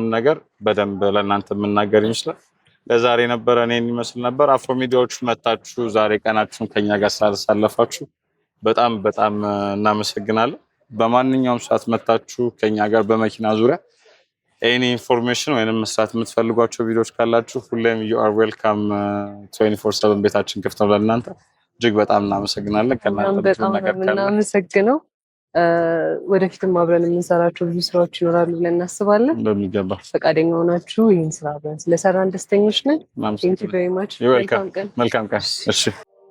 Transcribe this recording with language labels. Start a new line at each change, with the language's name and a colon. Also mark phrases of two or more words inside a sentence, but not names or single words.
Amharic: ነገር በደንብ ለእናንተ የምናገር ይመስላል። ለዛሬ ነበረ እኔን ይመስል ነበር። አፍሮ ሚዲያዎች መታችሁ ዛሬ ቀናችሁን ከኛ ጋር ስላሳለፋችሁ በጣም በጣም እናመሰግናለን። በማንኛውም ሰዓት መታችሁ ከኛ ጋር በመኪና ዙሪያ
English: any information
Amharic: ወይንም መስራት የምትፈልጓቸው ቪዲዮዎች ካላችሁ ሁሌም
English: you are welcome
Amharic: 24/7 ቤታችን ክፍት ነው ለእናንተ። እጅግ በጣም እናመሰግናለን። ከእናንተ በጣም እናመሰግነው። ወደፊትም አብረን የምንሰራቸው ብዙ ስራዎች ይኖራሉ ብለን እናስባለን። በሚገባ ፈቃደኛ ሆናችሁ ይህን ስራ አብረን ስለሰራን ደስተኞች ነን።
English: Thank you very much።
Amharic: መልካም ቀን። እሺ